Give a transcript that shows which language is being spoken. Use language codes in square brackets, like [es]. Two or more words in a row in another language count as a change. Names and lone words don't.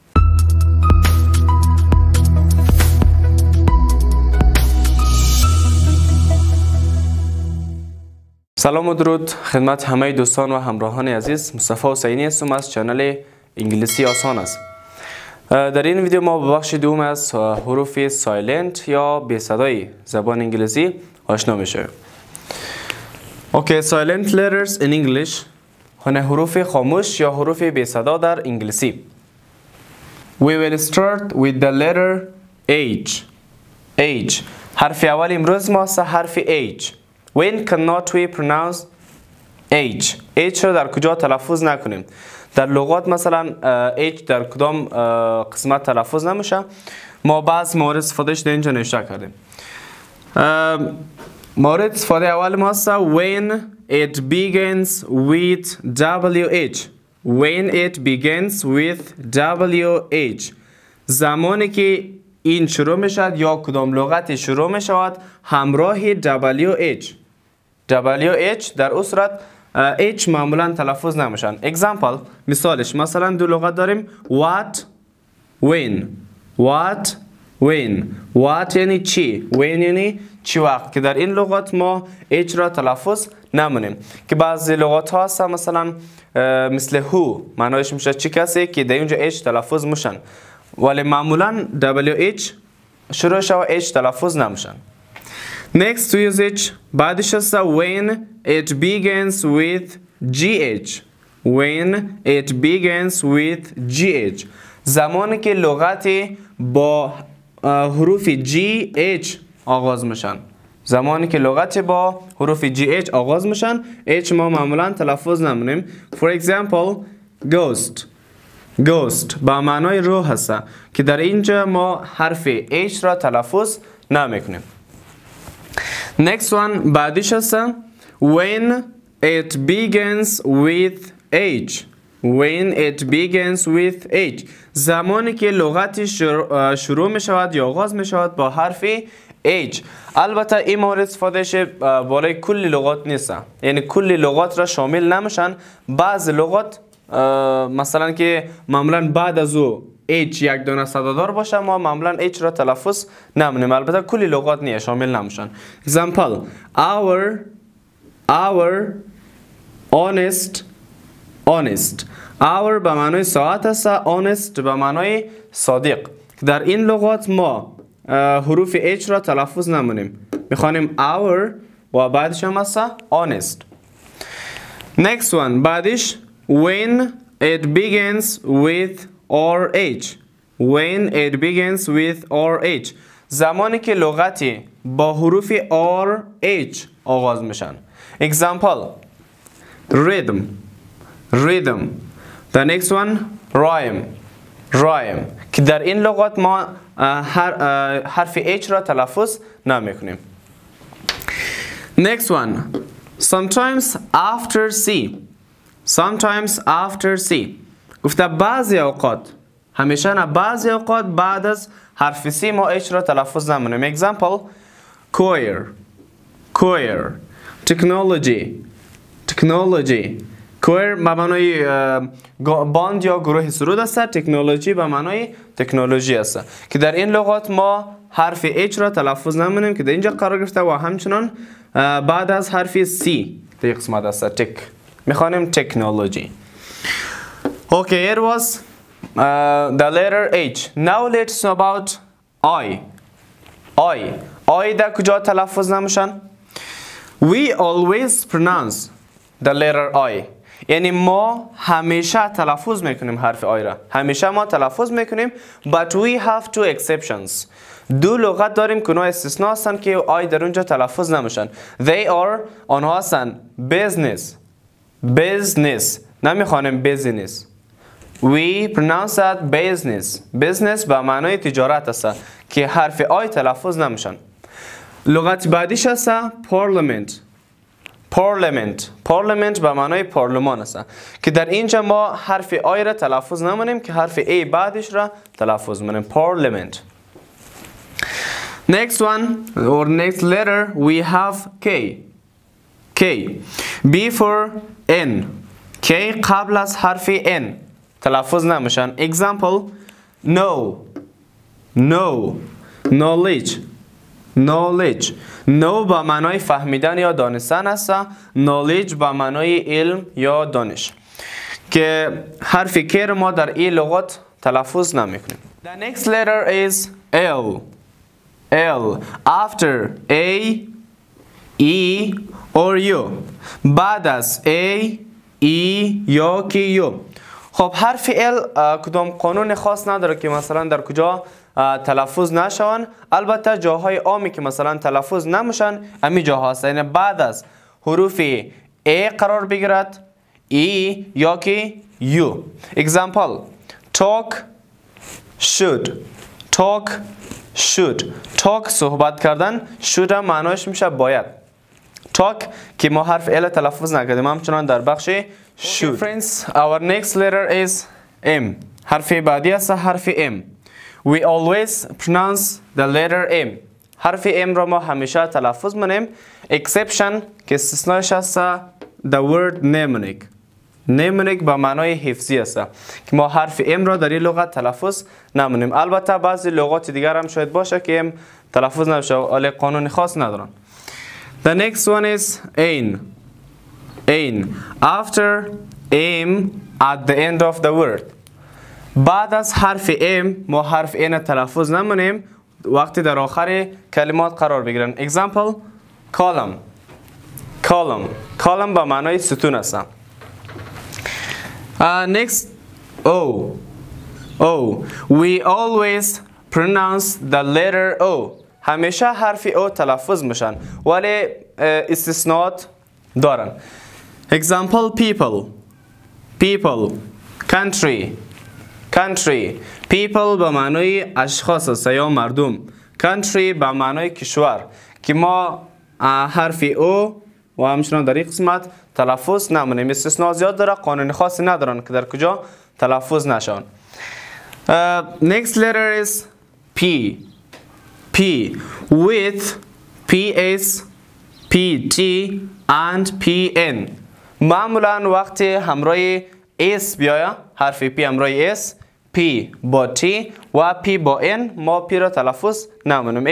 [fa] سلام و درود خدمت همه دوستان و همراهان عزیز. مصطفی حسینی هستم از چنل انگلیسی آسان است. در این ویدیو ما به بخش دوم از حروف سایلنت یا بی صدای زبان انگلیسی آشنا میشیم. [en] Okay, silent letters in English. [fa] حروف خاموش یا حروف بی صدا در انگلیسی. [en] We will start with the letter H. H. [fa] حرف اول امروز ما است حرف H. [en] When cannot we pronounce H? [fa] H رو در کجا تلفظ نکنیم؟ در لغات مثلا H در کدام قسمت تلفظ نمیشه؟ ما بعض موارد استفادهش در اینجا نوشته کردیم. مورد استفاده اول ما است [en] when it begins with WH. When it begins with WH. [fa] زمانی که این شروع می شود یا کدام لغتی شروع می شود همراه WH. WH در اون صورت H معمولا تلفظ نمیشن. Example مثالش مثلا دو لغت داریم [en] what when. What when. What [fa] یعنی چی. When یعنی چی وقت که در این لغات ما H را تلفظ نمونیم که بعضی لغات ها هستن مثلا مثل who معنایش میشه چی کسی که در اینجا H تلفظ میشن ولی معمولا WH شروع شو H تلفظ نمیشن. [en] Next to usage [fa] بعدش است [en] when it begins with GH. When it begins with GH. [fa] زمانی که لغتی با حروف GH آغاز میشن. زمانی که لغت با حروف GH آغاز میشن H ما معمولا تلفظ نمونیم. [en] For example ghost. Ghost [fa] با معنای روح هست که در اینجا ما حرف H را تلفظ نمیکنیم. [en] Next one [fa] بعدیش هست [en] when it begins with H. When it begins with H. [fa] زمانی که لغتی شروع می شود یا آغاز می شود با حرف H. البته این مورد استفادهش بالای کلی لغات نیست، یعنی کلی لغات را شامل نمیشن. بعض لغات مثلا که معمولا بعد از او H یک دانه صدادار باشه ما معمولا H را تلفظ نمونیم. البته کلی لغات نیست شامل نمیشن. [en] Example our honest. Honest. Our [fa] به معنای ساعت است. Honest به معنای صادق. در این لغات ما حروف H را تلفظ نمونیم. میخوانیم our و بعدش هم است honest. [en] Next one بعدش when it begins with RH. When it begins with RH. [fa] زمانی که لغتی با حروف RH آغاز میشن. [en] Example rhythm. Rhythm. The next one rhyme. Rhyme. [fa] که در این لغات ما حرف H را تلفظ نمیکنیم. [en] Next one. Sometimes after C. Sometimes after C. [fa] گفته بعضی اوقات همیشه نه بعضی اوقات بعد از حرف C ما H را تلفظ نمیکنیم. [en] Example choir. Choir. Technology. Technology. [fa] کویر به معنای باند یا گروه سرود است. تکنولوژی به معنای تکنولوژی است که در این لغات ما حرف H را تلفظ نمونیم که در اینجا قرار گرفته و همچنان بعد از حرف C در قسمت است تک میخوانیم تکنولوژی. [en] Okay, here was the letter H. Now let's know about I. [fa] I در کجا تلفظ نمیشن؟ [en] We always pronounce the letter I. [fa] یعنی ما همیشه تلفظ میکنیم حرف آی را. همیشه ما تلفظ میکنیم. [en] But we have two exceptions. [fa] دو لغت داریم که اونا استثناء هستن که آی در اونجا تلفظ نمیشن. [en] They are [fa] آنها هستن [en] business. Business. [fa] نمیخوانیم business. [en] We pronounce that business. [fa] Business به معنای تجارت است که حرف آی تلفظ نمیشن. لغت بعدیش است parliament. [en] Parliament. Parliament [fa] به معنای پارلمان است که در اینجا ما حرف آی را تلفظ نمونیم که حرف ای بعدش را تلفظ منیم. Parliament. [en] Next one or next letter we have K. K K. before N. [fa] K قبل از حرف N تلفظ نمیشن. [en] Example know. know. knowledge. knowledge. know [fa] با معنای فهمیدن یا دانستن است. knowledge با معنای علم یا دانش که حرف K رو ما در این لغات تلفظ نمیکنیم. [en] The next letter is L. L. After A, E or U. [fa] بعد از A, E یا کی U. خب حرف L کدام قانون خاص نداره که مثلا در کجا تلفظ نشون. البته جاهای عامی که مثلا تلفظ نمیشن امی جاها هست، یعنی بعد از حروف A قرار بگیرد، E یا کی U. [en] Example talk should. talk should. talk [fa] صحبت کردن، should معنیش میشه باید. talk که ما حرف L تلفظ نکردیم همچنان در بخش should. [en] Friends, our next letter is M. [fa] حرف بعدی است حرف M. [en] We always pronounce the letter M. [fa] حرف M را ما همیشه تلفظ منیم exception که استثنایش است [en] the word mnemonic. [fa] mnemonic با معنای حفظی است که ما حرف M را در این لغت تلفظ نمونیم. البته بعضی لغات دیگر هم شاید باشه که M تلفظ نمیشه ولی قانون خاص ندارن. [en] The next one is ain. ain. After M at the end of the word. [fa] بعد از حرف M ما حرف N تلفظ نمونیم وقتی در آخر کلمات قرار بگیرن. [en] Example column. column. [fa] column با معنای ستون است. [en] Next O. O. We always pronounce the letter O. [fa] همیشه حرف O تلفظ میشن ولی استثناءات دارن. [en] Example people. people. country. country. people [fa] با معنای اشخاص است یا مردم. country با معنای کشور که ما حرف O و همچنان در این قسمت تلفظ نمونیم. استثناء زیاد داره، قانون خاصی ندارن که در کجا تلفظ نشون. [en] Next letter is P. P with PS, PT and PN. [fa] معمولا وقتی همراه S بیاید حرف P همراه S، P با T و P با N ما P را تلفظ نمونیم.